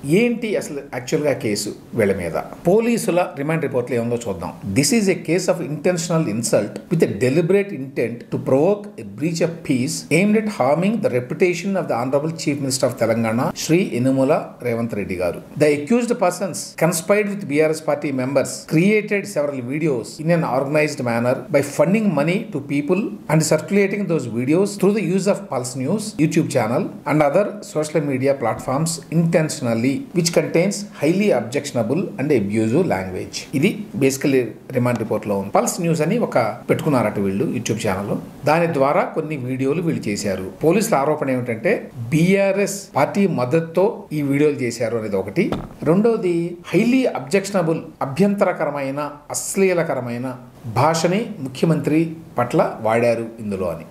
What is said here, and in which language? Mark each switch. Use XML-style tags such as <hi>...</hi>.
<te>ఏంటి అసలు యాక్చువల్గా కేసు వీళ్ళ మీద? పోలీసుల రిమాండ్ రిపోర్ట్లో ఏముందో చూద్దాం.</te> <en>This is a case of intentional insult with a deliberate intent to provoke a breach of peace aimed at harming the reputation of the honourable chief minister of Telangana Shri Yanumala Revanth Reddy గారు. The accused persons conspired with BRS party members created several videos in an organized manner by funding money to people and circulating those videos through the use of Pulse News YouTube channel and other social media platforms intentionally, which contains highly objectionable and abusive language.</en> <te>ఇది basically remand report లో ఉంది. Pulse news అని ఒక పెట్టుకున్నారట వీళ్ళు YouTube channel. దాని ద్వారా కొన్ని వీడియోలు వీళ్ళు చేశారు. పోలీసుల ఆరోపణ ఏమిటంటే BRS పార్టీ మద్దతుతో ఈ వీడియోలు చేశారు అనేది ఒకటి. రెండోది</te> <en>highly objectionable,</en> <te>అభ్యంతరకరమైన, అశ్లీలకరమైన భాషని ముఖ్యమంత్రి పట్ల వాడారు ఇందులో అని.</te>